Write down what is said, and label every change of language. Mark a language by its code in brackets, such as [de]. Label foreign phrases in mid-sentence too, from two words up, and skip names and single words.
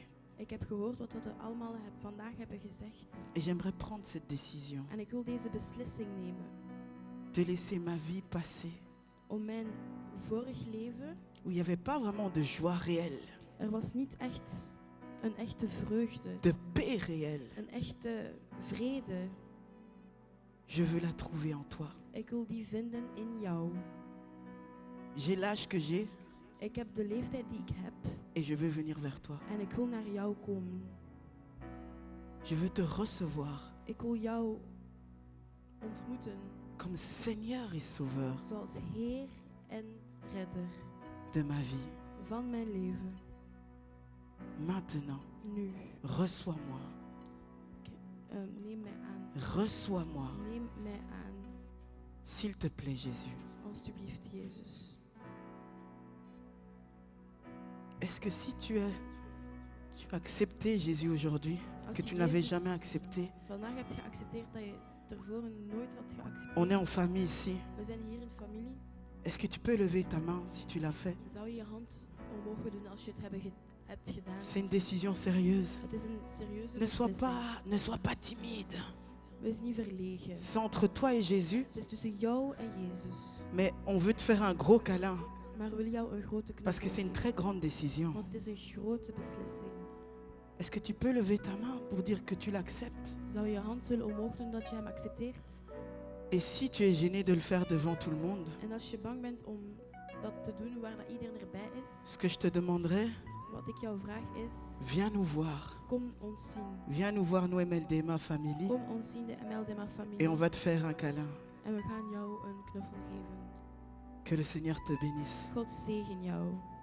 [nl] Ik heb gehoord wat we allemaal vandaag hebben gezegd. [fr] Et j'aimerais prendre cette décision [nl] En ik wil deze beslissing nemen. [fr] de laisser ma vie passer, [nl] Om mijn vorig leven, [fr] où il n'y avait pas vraiment de joie réelle, [nl] er was niet echt een echte vreugde. [fr] de paix réelle. [nl] Een echte vrede. [fr] Je veux la trouver en toi. [nl] Ik wil die vinden in jou. [fr] J'ai l'âge que j'ai [nl] Ik heb de leeftijd die ik heb. [fr] et je veux venir vers toi. [nl] En ik wil naar jou komen. [fr] Je veux te recevoir [nl] Ik wil jou ontmoeten. [fr] comme Seigneur et Sauveur [nl] Zoals Heer en Redder [fr] de ma vie. [nl] van mijn leven. [fr] Maintenant, [nl] Nu. [fr] reçois-moi. [nl] Neem mij aan. [fr] Reçois-moi. [nl] Neem mij aan. [fr] S'il te plaît, Jésus. [nl] Alsjeblieft, Jezus. [fr] Est-ce que si tu as accepté Jésus aujourd'hui, [nl] Als [fr] que je tu n'avais [nl] Jezus [fr] jamais accepté, [nl] vandaag hebt geaccepteerd dat je tevoren nooit had geaccepteerd. [fr] on est en famille ici. [nl] We zijn hier in familie. [fr] Est-ce que tu peux lever ta main si tu l'as fait? [nl] Zou je je hand omhoog doen als je het hebt gedaan? [fr] C'est une décision sérieuse. [nl] Het is een serieuze [fr] Ne sois [nl] beslissing. [fr] ne sois pas timide. [nl] Wees niet verlegen. [fr] C'est entre toi et Jésus, [nl] Het is tussen jou en Jezus. [fr] mais on veut te faire un gros câlin [nl] Maar we willen jou een grote [fr] parce que [nl] knuffel [fr] c'est une [nl] geven. [fr] très grande décision. [nl] Want het is een grote beslissing. [fr] Est-ce que tu peux lever ta main pour dire que tu l'acceptes? [nl] Zou je je hand willen omhoog doen dat je hem accepteert? [fr] Et si tu es gêné de le faire devant tout le monde, [nl] En als je bang bent om dat te doen waar dat iedereen erbij is, [fr] ce que je te demanderais, [nl] wat ik jou vraag is, [fr] viens nous voir. [nl] kom ons zien. [fr] Viens nous voir, nous MLDMA famille, [nl] Kom ons zien, de MLDMA familie. [fr] et on va te faire un câlin. [nl] En we gaan jou een knuffel geven. [fr] Que le Seigneur te bénisse. [nl] God zegen jou.